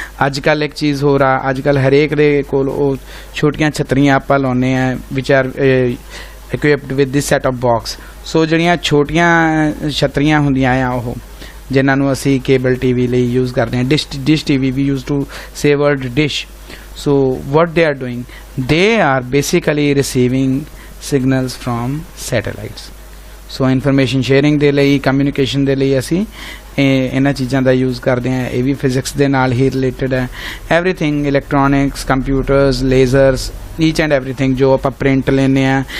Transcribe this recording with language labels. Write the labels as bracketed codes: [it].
[pa] ਅੱਜ ਕੱਲ੍ਹ ਇੱਕ ਚੀਜ਼ ਹੋਰ ਆ, ਅੱਜ ਕੱਲ੍ਹ ਹਰੇਕ ਦੇ ਕੋਲ ਉਹ ਛੋਟੀਆਂ ਛਤਰੀਆਂ ਆਪਾਂ ਲਾਉਂਦੇ ਆ [en] Which are equipped with this set of box. [pa] ਸੋ ਜਿਹੜੀਆਂ ਛੋਟੀਆਂ ਛਤਰੀਆਂ ਹੁੰਦੀਆਂ ਆ ਉਹ ਜਿਨ੍ਹਾਂ ਨੂੰ ਅਸੀਂ ਕੇਬਲ ਟੀਵੀ ਲਈ ਯੂਜ਼ ਕਰਦੇ ਹਾਂ, dish TV, [en] We use to say word dish. So what they are doing, they are basically receiving signals from satellites. [pa] So information sharing ਦੇ ਲਈ, communication ਦੇ ਲਈ ਅਸੀਂ ਇਹਨਾਂ ਚੀਜ਼ਾਂ ਦਾ ਯੂਜ਼ ਕਰਦੇ ਹਾਂ. ਇਹ ਵੀ ਫਿਜ਼ਿਕਸ ਦੇ ਨਾਲ ਹੀ ਰਿਲੇਟਡ ਹੈ. Everything, electronics, computers, lasers, each and everything ਜੋ ਆਪਾਂ ਪ੍ਰਿੰਟ ਲੈਂਦੇ ਹਾਂ.